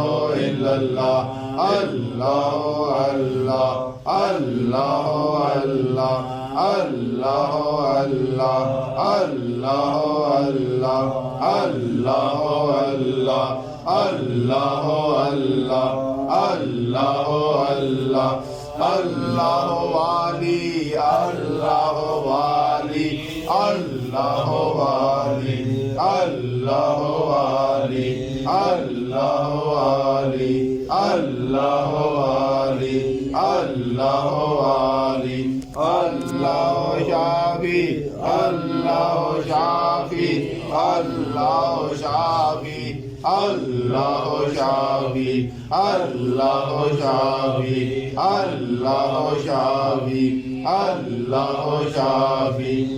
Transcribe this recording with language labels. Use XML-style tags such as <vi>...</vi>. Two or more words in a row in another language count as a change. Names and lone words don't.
<ar>إلا الله الله الله الله الله الله الله الله الله الله الله الله الله الله الله الله والي الله والي الله والي الله والي الله والي الله والي الله والي الله شافي الله شافي الله شافي الله شافي الله شافي الله شافي الله شافي</ar>